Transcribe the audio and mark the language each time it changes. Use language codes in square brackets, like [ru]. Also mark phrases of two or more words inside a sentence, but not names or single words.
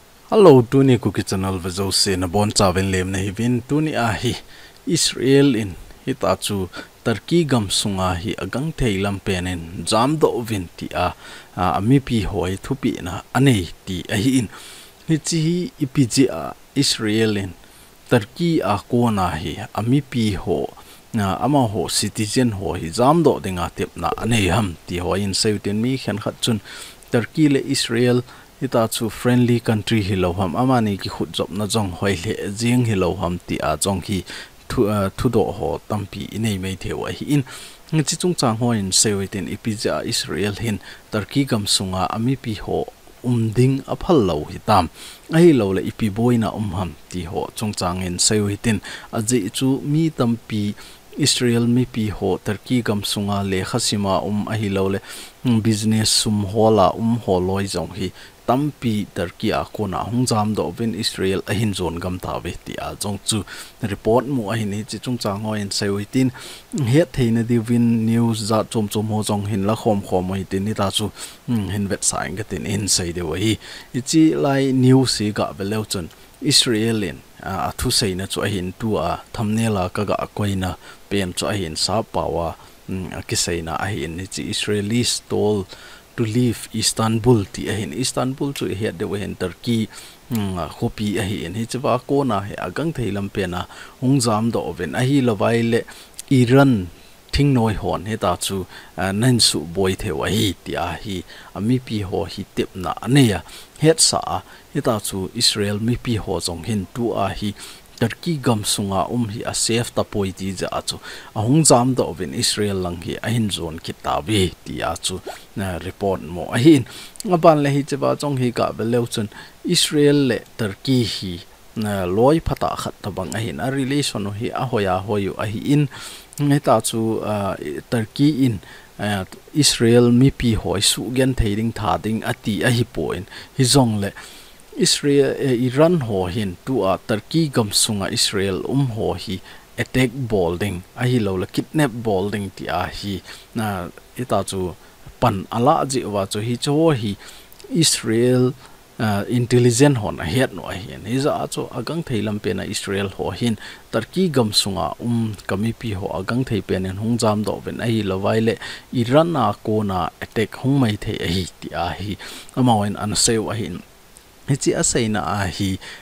[tcz] Hello, Tuni KUKI channel vazo se na bon chaven lem na hivin Tuni ahi Israel in hitachu Turkey gam sunga hi agang theilam penen jam do vin ti amipi hoi thupi na anei ti ahi in hichi ipiji Israel in Turkey kona hi amipi ho ama ho citizen ho hi jam do dinga tep na anei ham ti ho in seutin mi khan khat chun Turkey le Israel itachu [en] friendly country [tcz] hiloham amani ki khut job na jong hoi le jing hiloham ti jong hi thu do ho tampi inei mai thewa hi in chi chung chang ho in sewitin ipija Israel hin Turkey gam sunga ami pi ho umding aphal lo hi tam ai lo le ipi boina ham ti ho chung chang in sewitin aji chu mi tampi Israel mi pi ho Turkey gam sunga le khasima ahi lo le business sum hola holoi jong hi tampi Turkey kona hungjam do vin Israel ahin zon gam ta ve ti jong chu report mu ahin hi chi chung chang ho in sewitin het theina di win news za chom ho jong hin la khom hi tin ni ta chu hin vet saing ga tin in sei de hi chi lai news si ga velo chun Israelin thu sei na chu ahin tu thumbnail ka ga koina pen chu ahin sa pawa ki sei na ahin ni chi [en] Israelis told to leave Istanbul [tcz] ti ahin Istanbul chu he de wen Turkey khopi ahin hi chwa ko na he agang theilam pena hungjam do ven ahi lawai le Iran thing noi hon he ta chu nan su boy thewa hi ti hi ami pi ho hi tip na aneya het sa he ta chu Israel mi pi ho jong hin tu hi Turkey gam sunga hi a safe ta poi ti ja chu hungjam do ven Israel lang hi ahin zon kitabi ti chu na report mo ahin ngaban le hi chwa jong hi ka beleu chun Israel le Turkey hi na loi phata khat tabang ahin a relation hi a hoya hoyu ahi in ngeta chu Turkey in Israel mi pi hoi su gen theiring thading ati ahi point hi zong le Israel Iran ho hin tu Turkey gam sunga Israel ho hi attack bolding ahi lo la kidnap bolding ti hi na ita chu pan ala ji wa chu hi cho hi Israel intelligent hon a het no hian hi za chu agang theilam pe na Israel ho hin Turkey gam sunga kami pi ho agang thei pen en hungjam do ven ai lawai le Iran ko na attack hung mai thei hi ti hi amawen an seu a hin hichi asaina hi